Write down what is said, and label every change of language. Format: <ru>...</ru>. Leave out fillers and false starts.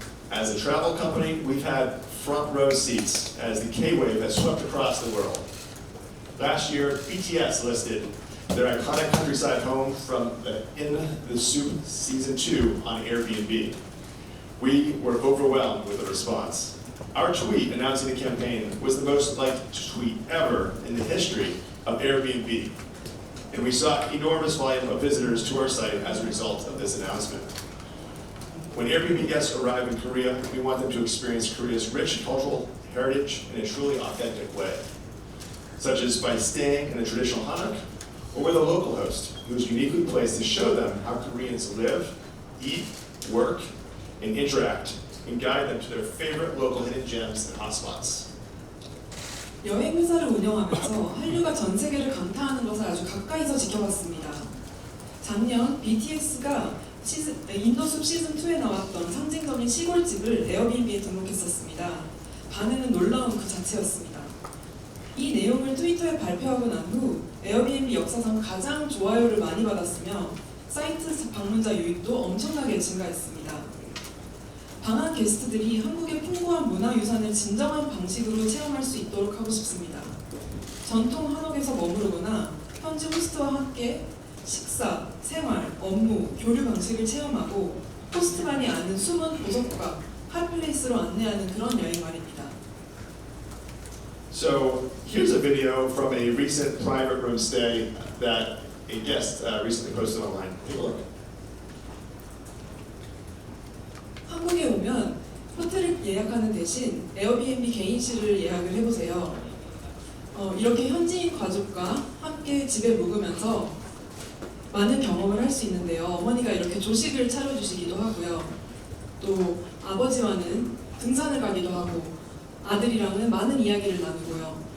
<en>As a travel company, we've had front row seats as the K-wave has swept across the world. Last year, BTS listed their iconic countryside home from In the Soup Season 2 on Airbnb. We were overwhelmed with the response. Our tweet announcing the campaign was the most liked tweet ever in the history of Airbnb. And we saw enormous volume of visitors to our site as a result of this announcement. When Airbnb guests arrive in Korea, we want them to experience Korea's rich cultural heritage in a truly authentic way, such as by staying in a traditional hanok or with a local host who is uniquely placed to show them how Koreans live, eat, work, and interact, and guide them to their favorite local hidden gems and hotspots.</en> <ko>여행 회사를 운영하면서 한류가 전 세계를 강타하는 것을 아주 가까이서 지켜봤습니다. 작년 BTS가 인도숲 시즌 2에 나왔던 상징적인 시골집을 에어비앤비에 등록했었습니다. 반응은 놀라운 그 자체였습니다. 이 내용을 트위터에 발표하고 난 후 에어비앤비 역사상 가장 좋아요를 많이 받았으며 사이트 방문자 유입도 엄청나게 증가했습니다. 방한 게스트들이 한국의 풍부한 문화유산을 진정한 방식으로 체험할 수 있도록 하고 싶습니다. 전통 한옥에서 머무르거나 현지 호스트와 함께 식사, 생활, 업무, 교류 방식을 체험하고 호스트만이 아는 숨은 보석과 핫플레이스로 안내하는 그런 여행 말입니다.</ko> <en>So here's a video from a recent private room stay that a guest recently posted online. Take a look.</en> <ko>한국에 오면 호텔을 예약하는 대신 에어비앤비 개인실을 예약을 해보세요. 이렇게 현지인 가족과 함께 집에 묵으면서 많은 경험을 할 수 있는데요. 어머니가 이렇게 조식을 차려주시기도 하고요. 또 아버지와는 등산을 가기도 하고 아들이랑은 많은 이야기를 나누고요.</ko>